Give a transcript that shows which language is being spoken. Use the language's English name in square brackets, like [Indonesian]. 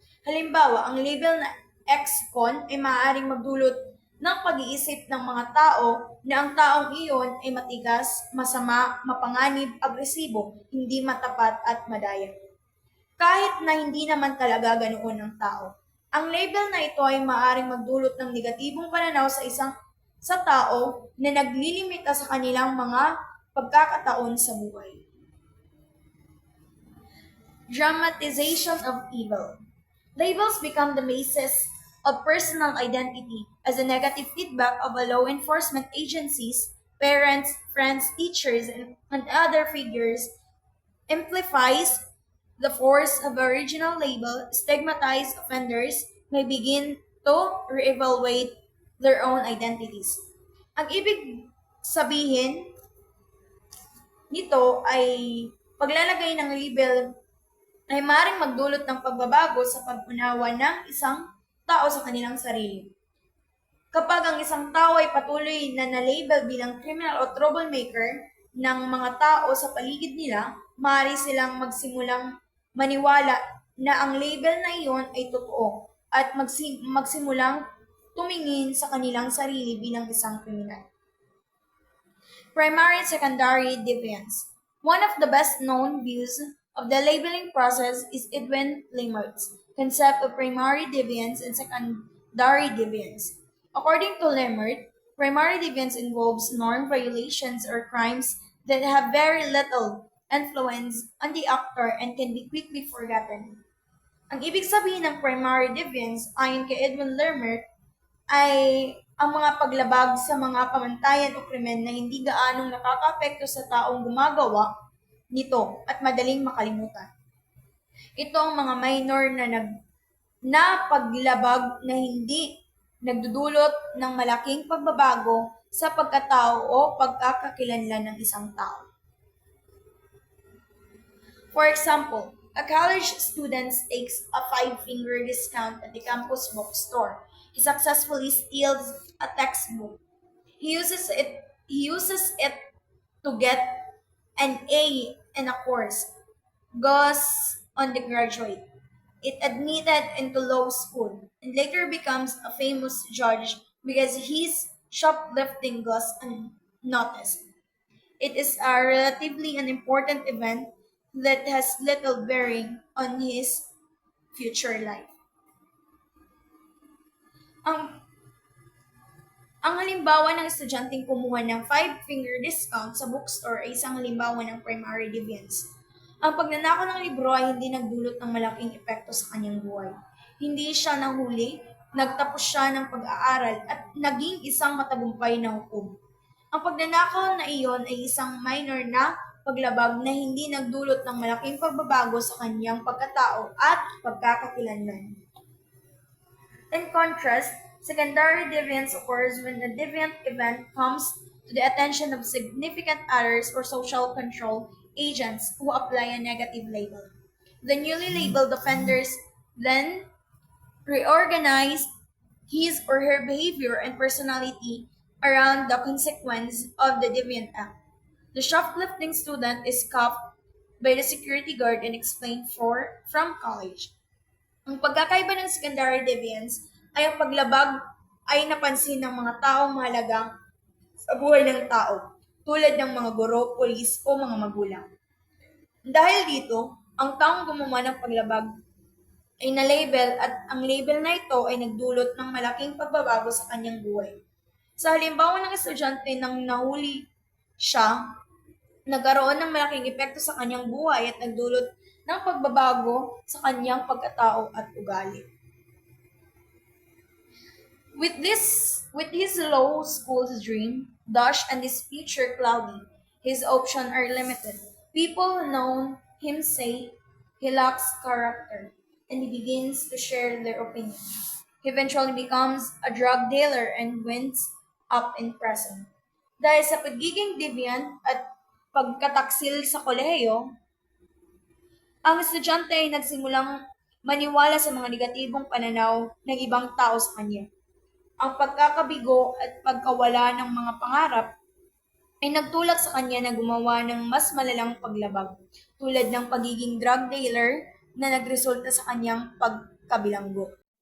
[Filipino] Halimbawa, ang label na ex-con ay maaaring magdulot ng pag-iisip ng mga tao na ang taong iyon ay matigas, masama, mapanganib, agresibo, hindi matapat at madaya. Kahit na hindi naman talaga ganoon ang tao. Ang label na ito ay maaaring magdulot ng negatibong pananaw sa tao na naglilimita sa kanilang mga pagkakataon sa buhay. [English] Dramatization of evil. Labels become the basis of personal identity as a negative feedback of a law enforcement agencies, parents, friends, teachers, and other figures amplifies the force of the original label. Stigmatized offenders may begin to reevaluate their own identities. [Filipino] Ang ibig sabihin nito ay paglalagay ng label ay maaaring magdulot ng pagbabago sa pag-unawa ng isang tao sa kanilang sarili. Kapag ang isang tao ay patuloy na na-label bilang criminal o troublemaker ng mga tao sa paligid nila, maaari silang magsimulang maniwala na ang label na iyon ay totoo at magsimulang tumingin sa kanilang sarili bilang isang kriminal. [English] Primary and secondary deviance. One of the best-known views of the labeling process is Edwin Lemmert's concept of primary deviance and secondary deviance. According to Lemmert, primary deviance involves norm violations or crimes that have very little influence on the actor and can be quickly forgotten. [Filipino] Ang ibig sabihin ng primary deviance ayon kay Edwin Lermer ay ang mga paglabag sa mga pamantayan o krimen na hindi gaanong nakakaapekto sa taong gumagawa nito at madaling makalimutan. Ito ang mga minor na paglabag na hindi nagdudulot ng malaking pagbabago sa pagkatao o pagkakakilanlan ng isang tao. [English] For example, a college student takes a 5-finger discount at the campus bookstore. He successfully steals a textbook. He uses it to get an A in a course. Goes on the graduate. It admitted into law school and later becomes a famous judge because his shoplifting goes unnoticed. It is a relatively unimportant event that has little bearing on his future life. [Filipino] Ang ang halimbawa ng estudyanteng kumuha ng 5-finger discount sa bookstore ay isang halimbawa ng primary deviance. Ang pagnanakaw ng libro ay hindi nagdulot ng malaking epekto sa kanyang buhay. Hindi siya nahuli, nagtapos siya ng pag-aaral at naging isang matagumpay na hukom. Ang pagnanakaw na iyon ay isang minor na paglabag na hindi nagdulot ng malaking pagbabago sa kanyang pagkatao at pagkakakilanlan. [English] In contrast, secondary deviance occurs when a deviant event comes to the attention of significant others or social control agents who apply a negative label. The newly labeled offenders then reorganize his or her behavior and personality around the consequence of the deviant act. The shoplifting student is cuffed by the security guard and explained from college. [Filipino] Ang pagkakaiba ng secondary deviance ay ang paglabag ay napansin ng mga taong mahalaga sa buhay ng tao, tulad ng mga guro, pulis, o mga magulang. Dahil dito, ang taong gumawa ng paglabag ay na-label at ang label na ito ay nagdulot ng malaking pagbabago sa kanyang buhay. Sa halimbawa ng estudyante nang nahuli siya, nagkaroon ng malaking epekto sa kanyang buhay at nagdulot ng pagbabago sa kanyang pagkatao at ugali. [English] With his law school's dream dashed and his future cloudy, his options are limited. People know him say he lacks character, and he begins to share their opinion. He eventually becomes a drug dealer and winds up in prison. [Filipino] Dahil sa pagiging deviant at pagkataksil sa kolehiyo, ang estudyante ay nagsimulang maniwala sa mga negatibong pananaw ng ibang tao sa kanya. Ang pagkakabigo at pagkawala ng mga pangarap ay nagtulak sa kanya na gumawa ng mas malalang paglabag, tulad ng pagiging drug dealer na nagresulta sa kanyang pagkabilanggo.